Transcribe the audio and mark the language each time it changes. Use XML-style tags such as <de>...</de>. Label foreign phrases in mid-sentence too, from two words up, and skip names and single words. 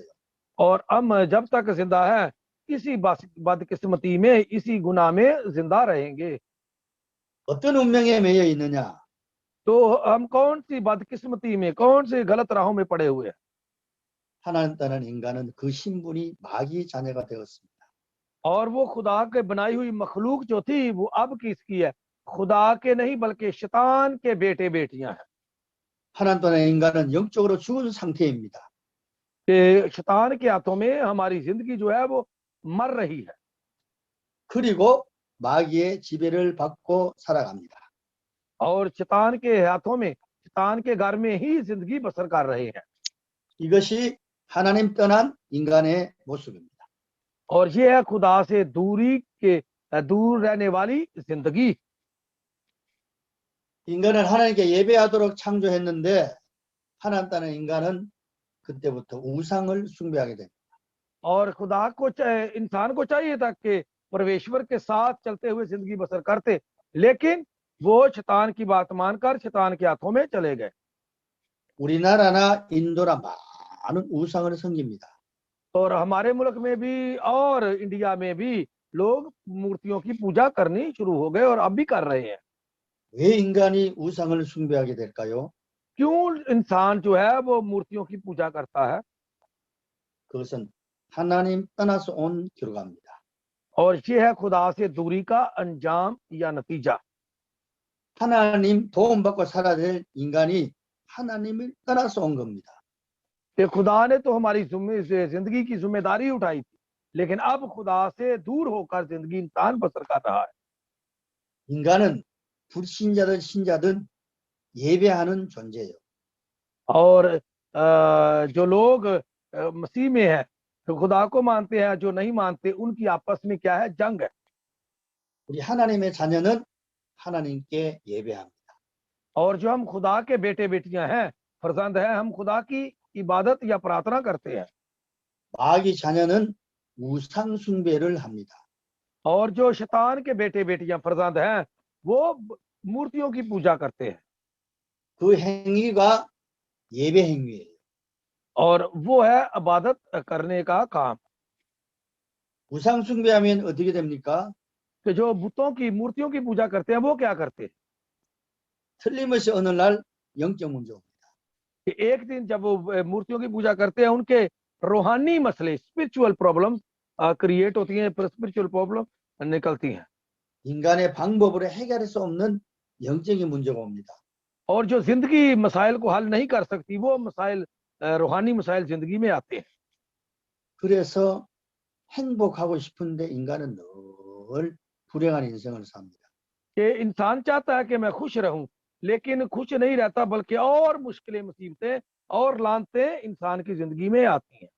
<ur>اور ہم جب تک زندہ ہے اسی بدقسمتی میں، اسی گناہ میں زندہ رہیں گے.</ur> <ko>어떤 운명에 매여 있느냐?</ko> <ur>تو ہم کون سی بدقسمتی میں، کون سی غلط راہوں میں پڑے ہوئے ہیں?</ur> <ko>하나님 떠난 인간은 그 신분이 마귀 자녀가 되었습니다.</ko> <ur>اور وہ خدا کے بنائی ہوئی مخلوق جو تھی وہ اب کس کی ہے? خدا کے نہیں بلکہ شیطان کے بیٹے بیٹیاں ہیں.</ur> <ko>하나님 떠난 인간은 영적으로 죽은 상태입니다.</ko> <ur>کہ شیطان کے ہاتھوں میں ہماری زندگی جو ہے وہ مر رہی ہے,</ur> <ko>그리고 마귀의 지배를 받고 살아갑니다.</ko> <ur>اور شیطان کے ہاتھوں میں، شیطان کے گھر میں ہی زندگی بسر کر رہے ہیں.</ur> <ko>이것이 하나님 떠난 인간의 모습입니다.</ko> <ur>اور یہ ہے خدا سے دور رہنے والی زندگی.</ur> <ko>인간은 하나님께 예배하도록 창조했는데 하나님 떠난 인간은 그때부터 우상을 숭배하게 됩니다.</ko> <ur>اور خدا کو، انسان کو چاہیے تھا کہ پرمیشور کے ساتھ چلتے ہوئے زندگی بسر کرتے، لیکن وہ شیطان کی بات مان کر شیطان کے ہاتھوں میں چلے گئے.</ur> <ko>우리나라나 인도나 많은 우상을 섬깁니다.</ko> <ur>اور ہمارے ملک میں بھی اور انڈیا میں بھی لوگ مورتیوں کی پوجا کرنی شروع ہو گئے اور اب بھی کر رہے ہیں.</ur> <ko>왜 인간이 우상을 숭배하게 될까요?</ko> <ur>کیوں انسان جو ہے وہ مورتیوں کی پوجا کرتا ہے?</ur> <ko>그것은 하나님 떠나서 온 결과입니다.</ko> <ur>اور یہ ہے خدا سے دوری کا انجام یا نتیجہ.</ur> <ko>하나님 도움받고 살아야 될 인간이 하나님을 떠나서 온 겁니다.</ko> <ur>کہ خدا نے تو ہماری زندگی کی ذمہ داری اٹھائی تھی، لیکن اب خدا سے دور ہو کر زندگی انسان بسر کر رہا ہے.</ur> <ko>인간은 불신자든 신자든 예배하는 존재예요.</ko> <ur>اور جو لوگ مسیح میں ہے، تو خدا کو مانتے ہیں، جو نہیں مانتے ان کی آپس میں کیا ہے? جنگ ہے.</ur> <ko>우리 하나님의 자녀는 하나님께 예배합니다.</ko> <ur>اور جو ہم خدا کے بیٹے بیٹیاں ہیں، فرزند ہیں، ہم خدا کی عبادت یا پرارتھنا کرتے ہیں.</ur> <ko>마귀 자녀는 우상 숭배를 합니다.</ko> <ur>اور جو شیطان کے بیٹے بیٹیاں فرزند ہیں، وہ مورتیوں کی پوجا کرتے ہیں.</ur> <ko>그 행위가 예배 행위예요.</ko> <ur>اور وہ ہے عبادت کرنے کا کام.</ur> <ko>우상 숭배하면 어떻게 됩니까?</ko> <ur>کہ جو بتوں کی، مورتیوں کی پوجا کرتے ہیں وہ کیا کرتے ہیں?</ur> <ko>틀림없이 어느 날 영적 문제 옵니다.</ko> <ur>کہ ایک دن جب وہ مورتیوں کی پوجا کرتے ہیں، ان کے روحانی مسلے,</ur> <en>spiritual problem create</en> <ur>ہوتی ہیں,</ur> <en>spiritual problem</en> <ur>نکلتی ہیں.</ur> <ko>인간의 방법으로 해결할 수 없는 영적인 문제가 옵니다.</ko> <ur>اور جو زندگی مسائل کو حل نہیں کر سکتی، وہ مسائل، روحانی مسائل زندگی میں آتے ہیں.</ur> <ko>그래서 행복하고 싶은데 인간은 늘 불행한 인생을 삽니다.</ko> <ur>کہ انسان چاہتا ہے کہ میں خوش رہوں، لیکن خوش نہیں رہتا، بلکہ اور مشکلیں، مصیبتیں اور لعنتیں انسان کی زندگی میں آتی ہیں.</ur>